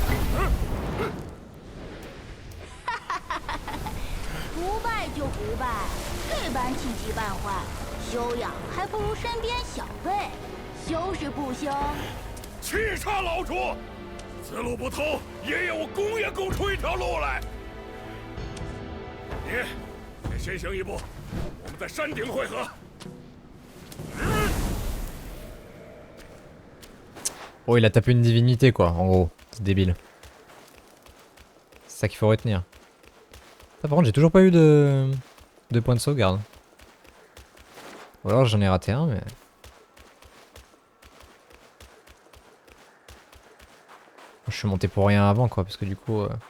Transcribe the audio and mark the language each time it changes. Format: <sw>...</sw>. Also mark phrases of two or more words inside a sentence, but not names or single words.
<zh>不败就不败，这般气急败坏，修养还不如身边小辈。修是不修？气杀老主！此路不通，爷爷我攻也攻出一条路来。你先行一步，我们在山顶会合。</zh> <fr>Oh, il a tapé une divinité quoi, en gros. C'est débile. C'est ça qu'il faut retenir. Ça, par contre, j'ai toujours pas eu de points de sauvegarde. Ou alors j'en ai raté un, mais... Je suis monté pour rien avant quoi, parce que du coup...</fr>